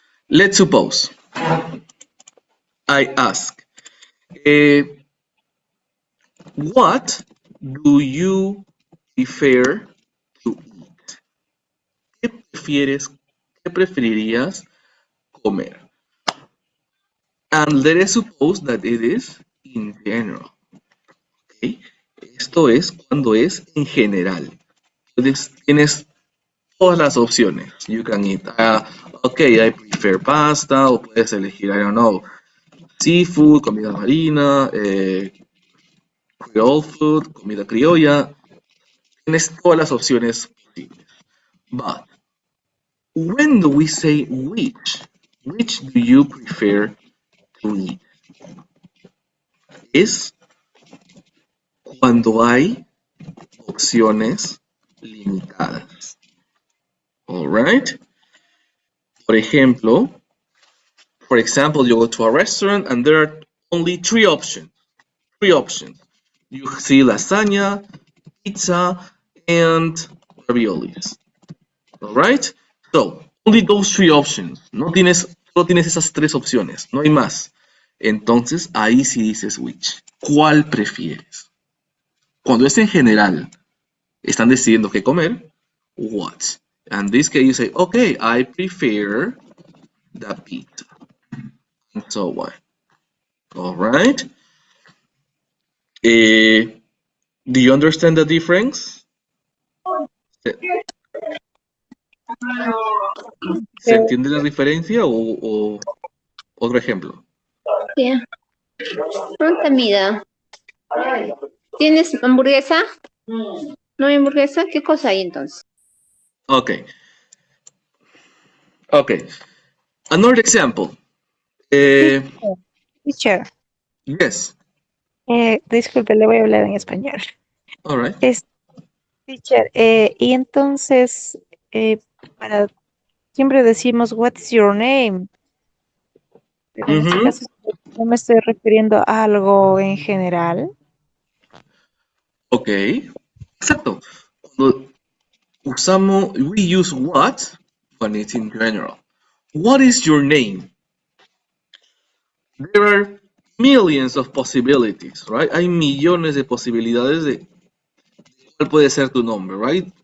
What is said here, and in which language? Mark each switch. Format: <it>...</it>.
<en>Let's suppose I ask, what do you prefer to eat?</en> <es>¿Qué preferirías comer?</es> <en>And let us suppose that it is in general. Okay.</en> <es>Esto es cuando es en general. Entonces tienes todas las opciones.</es> <en>You can eat, okay, I prefer pasta,</en> <es>o puedes elegir,</es> <en>I don't know, seafood,</en> <es>comida marina,</es> <en>Creole food,</en> <es>comida criolla. Tienes todas las opciones posibles.</es> <en>But when do we say which do you prefer to eat?</en> <es>Es cuando hay opciones limitadas.</es> <en>Alright? For example, you go to a restaurant and there are only three options. You see lasagna, pizza, and raviolis. Alright? So, only those three options.</en> <es>Solo tienes esas tres opciones, no hay más. Entonces, ahí sí dices which. ¿Cuál prefieres? Cuando es en general, están decidiendo qué comer, what.</es> <en>And this case you say, okay, I prefer the pizza. And so on. Alright? Do you understand the difference?</en> <es>¿Se entiende la diferencia o otro ejemplo? Yeah. Pronta mida. ¿Tienes hamburguesa? ¿No hay hamburguesa? ¿Qué cosa hay entonces?</es> <en>Okay. Another example. Teacher, Yes.</en> <es>disculpe, le voy a hablar en español.</es> <en>All right.</en> <es>Teacher, y entonces, siempre decimos,</es> <en>what is your name?</en> <es>Pero en este caso, no me estoy refiriendo a algo en general. Ok. Exacto.</es> <en>We use what when it's in general. What is your name? There are millions of possibilities, right?</en> <es>Hay millones de posibilidades de cuál puede ser tu nombre, right?</es>